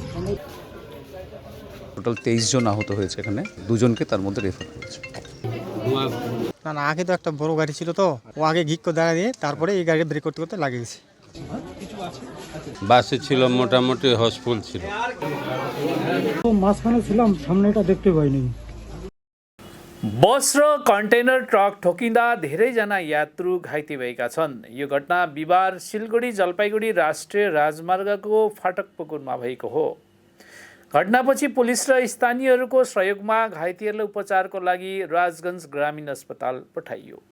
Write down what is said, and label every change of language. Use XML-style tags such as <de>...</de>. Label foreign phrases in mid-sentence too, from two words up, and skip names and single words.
<bn>টোটাল 23 জন আহত হয়েছে, এখানে 2 জনকে তার মধ্যে রেফার করেছে। না আগে তো একটা বড় গাড়ি ছিল, তো ও আগে ঘিক করে দাঁড়িয়ে দিয়ে তারপরে এই গাড়ি ব্রেক করতে করতে লাগিয়েছে। বাসে ছিল, মোটামুটি হাউসফুল ছিল। মাঝখানে ছিলাম, সামনেটা দেখতে পাইনি।</bn> <ne>बस र कन्टेनर ट्रक ठोकिँदा धेरैजना यात्रु घाइते भएका छन्। यो घटना बिहिबार सिलगढी जलपाइगुडी राष्ट्रिय राजमार्गको फाटक पुकुरमा भएको हो। घटनापछि पुलिस र स्थानीयहरूको सहयोगमा घाइतेहरूलाई उपचारको लागि राजगञ्ज ग्रामीण अस्पताल पठाइयो।</ne>